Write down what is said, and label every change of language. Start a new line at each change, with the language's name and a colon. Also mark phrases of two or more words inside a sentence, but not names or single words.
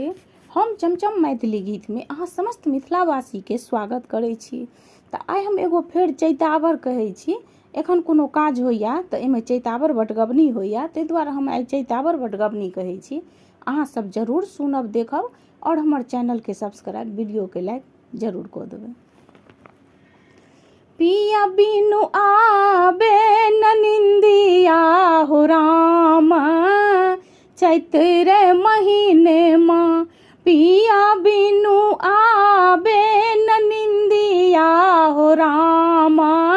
Maithili: हम चमचम मैथिली गीत में अहाँ समस्त मिथिलावासी के स्वागत करै छी। तऽ आइ हम एगो फेर चैतावर कहै छी। एखन कोनो काज होइया तऽ एहिमे चैतावर बटगबनी होइया, ताहि दुआरे हम आइ चैतावर बटगबनी कहै छी। अहाँ सब जरूर सुनब, देखब और हमर चैनल के सब्सक्राइब, वीडियो के लाइक जरूर कऽ देबै। पिया बिनु आबे न निंदिया हो रामा, चैत्र महीने माँ पिया बिनु आबे न निंदिया हो रामा,